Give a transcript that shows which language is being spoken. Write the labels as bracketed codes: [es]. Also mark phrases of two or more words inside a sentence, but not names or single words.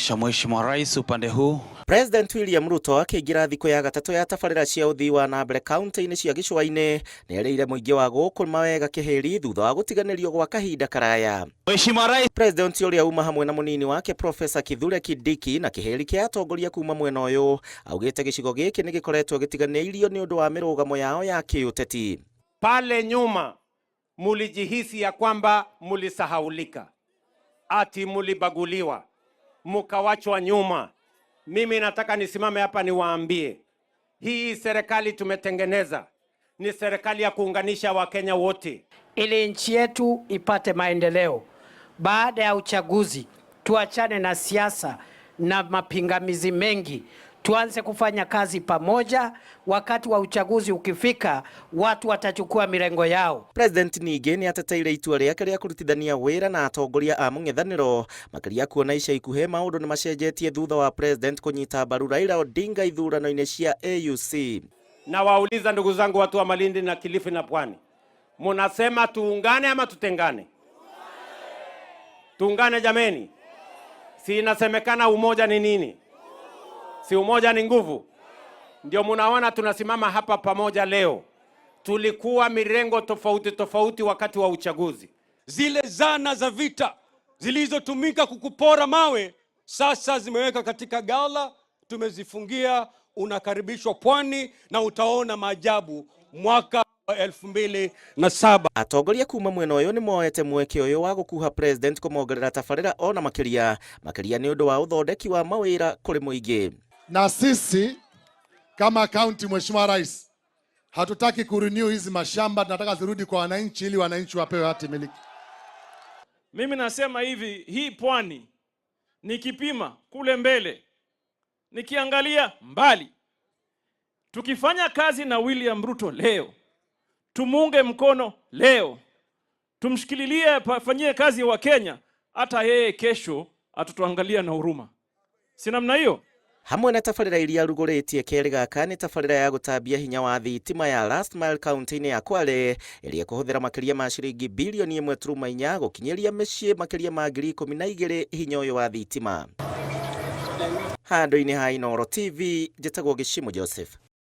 [sw] kumkaribisha Mheshimiwa Rais upande huu. [ki] President William Ruto akiingira thikũ ya gatatũ ya tabarĩra cia ũthii wa na mbere kaunti-inĩ cia gĩcũa-inĩ nĩerĩire mũingĩ wa gũkũ mawega kĩhĩri thutha wa gũtiganĩrio gwa kahinda karaya. [sw] Mheshimiwa Rais [ki] President ũrĩa uma hamwe na mũnini wake Professor Kithure Kindiki na kĩhĩri kĩa atongoria kuma mwena ũyũ augĩte gĩcigo gĩkĩ nĩ gĩkoretwo gĩtiganĩirio nĩ ũndũ wa mĩrũgamo yao ya kĩũteti. [sw] Pale nyuma mulijihisi ya kwamba mulisahaulika, ati mulibaguliwa, mukawachwa nyuma. Mimi nataka nisimame hapa niwaambie, hii serikali tumetengeneza ni serikali ya kuunganisha Wakenya wote ili nchi yetu ipate maendeleo. Baada ya uchaguzi tuachane na siasa na mapingamizi mengi, tuanze kufanya kazi pamoja. Wakati wa uchaguzi ukifika, watu watachukua mirengo yao. [ki] President ningĩ nĩ ateteire itua rĩake rĩa kũrutithania wĩra na atongoria a mũng'ethanĩro makĩria kuona ica ikuhĩ maũndũ nĩ macenjetie thutha wa President kũnyita mbaru Raila Odinga ithurano-inĩ cia AUC. [sw] Na wauliza ndugu zangu watu wa Malindi na Kilifi na Pwani, munasema tuungane ama tutengane? Tuungane jameni. Si inasemekana umoja ni nini? Si umoja ni nguvu? Ndio munaona tunasimama hapa pamoja leo. Tulikuwa mirengo tofauti tofauti wakati wa uchaguzi. Zile zana za vita zilizotumika kukupora mawe sasa zimeweka katika gala, tumezifungia. Unakaribishwa Pwani na utaona maajabu mwaka wa 2007. [ki] Atongoria kuma mwena ũyũ nĩ moete mweke ũyũ wa gũkuha President kũmongerera tabarĩra ona makĩria nĩ ũndũ wa ũthondeki wa mawĩra kũrĩ mũingĩ. [sw] Na sisi kama county, Mheshimiwa Rais, hatutaki kurenew hizi mashamba, tunataka zirudi kwa wananchi ili wananchi wapewe hati miliki. Mimi nasema hivi, hii Pwani nikipima kule mbele, nikiangalia mbali, tukifanya kazi na William Ruto leo, tumunge mkono leo, tumshikililie fanyie kazi wa Kenya, hata yeye kesho atutuangalia na huruma. Si namna hiyo? [ki] Hamwe na tabarĩra iria rugũrĩtie kerĩ gaka nĩ tabarĩra ya gũtambia hinya wa thitima ya Last Mile kaunti-inĩ ya Kwale ĩrĩa kũhũthĩra makĩria ma ciringi bilioni 1.4 gũkinyĩria mĩciĩ makĩria ma 12,000 hinya ũyũ wa thitima. Handũ-inĩ ha Inooro TV, njĩtagwo Gĩchimũ Joseph.